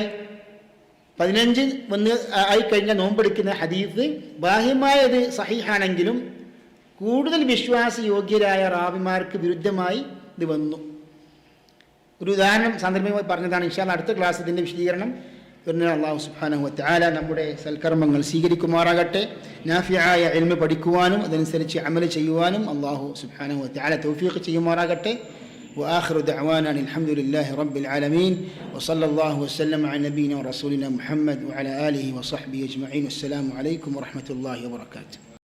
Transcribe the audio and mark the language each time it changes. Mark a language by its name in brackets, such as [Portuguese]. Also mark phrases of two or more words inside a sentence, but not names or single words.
[Malayalam] 15 ആയിക്കഴിഞ്ഞാൽ നോമ്പെടുക്കുന്ന ഹദീസ് ബാഹ്യമായത് സഹീഹാണെങ്കിലും കൂടുതൽ വിശ്വാസയോഗ്യരായ റാവിമാർക്ക് വിരുദ്ധമായി ഇത് വന്നു. ഒരു ഉദാഹരണം സന്ദർഭമായി പറഞ്ഞതാണ്. [Arabic] إن شاء الله [Malayalam] അടുത്ത ക്ലാസ് ഇതിൻ്റെ വിശദീകരണം വരുന്ന [Arabic] الله سبحانه وتعالى [Malayalam] നമ്മുടെ സൽക്കർമ്മങ്ങൾ സ്വീകരിക്കുമാറാകട്ടെ. നാഫിയായ ഇൽമ് പഠിക്കുവാനും അതനുസരിച്ച് അമൽ ചെയ്യുവാനും [Arabic] الله سبحانه وتعالى [Malayalam] തൗഫീഖ് ചെയ്യുമാറാകട്ടെ. [Arabic] وآخر دعوانا الحمد لله رب العالمين وصلى الله وسلم على نبينا ورسولنا محمد وعلى آله وصحبه أجمعين. والسلام عليكم ورحمة الله وبركاته.